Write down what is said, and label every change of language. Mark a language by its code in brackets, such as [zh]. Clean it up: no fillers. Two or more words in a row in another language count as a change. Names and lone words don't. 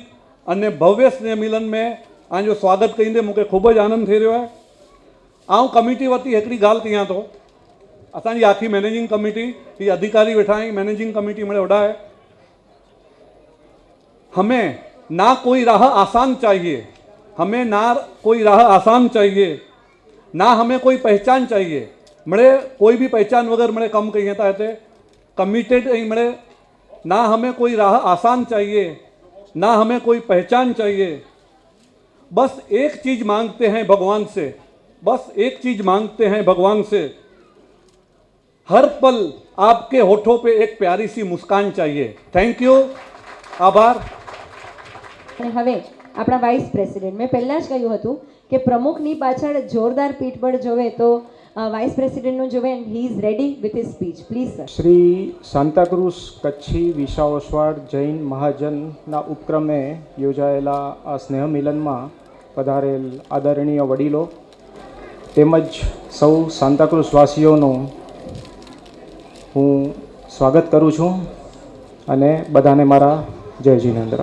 [kfr] अने भव्य स्नेह मिलन में आज स्वागत कहींदे मूंखे खूब ज आनंद थी रह्यो है. आऊं कमिटी वती हिकिड़ी ॻाल्हि कयां थो. असांजी आखी [en] managing committee [kfr] ही अधिकारी वेठा आहिनि, [en] managing committee [kfr] मेरे वॾा है. [hi] हमें ना कोई राह आसान चाहिए, हमें ना कोई राह आसान चाहिए, ना हमें कोई पहचान चाहिए. मळे कोई भी पहचान वगैरह मळे कम कहीं था हिते कमिटेड मळे. ना हमें कोई राह आसान चाहिए, ना हमें कोई पहचान चाहिए. बस एक चीज़ मांगते हैं भगवान से, बस एक चीज़ मांगते हैं भगवान से. हर पल आपके होठों पे एक प्यारी सी मुस्कान चाहिए. [en] thank you. आभार. [gu] અને હવે આપણા [en] vice president, [gu] મેં પહેલાં જ કહ્યું હતું કે પ્રમુખની પાછળ જોરદાર પીઠબળ જોવે તો [en] vice president's [gu] જોવે, [en] and he is ready with his speech. please sir. [gu] શ્રી સાન્તાક્રુઝ કચ્છી વિશા ઓસવાડ જૈન મહાજનના ઉપક્રમે યોજાયેલા આ સ્નેહ મિલનમાં પધારેલ આદરણીય વડીલો તેમજ સૌ સાન્તાક્રુઝવાસીઓનું હું સ્વાગત કરું છું અને બધાને મારા જય જિનેન્દ્ર.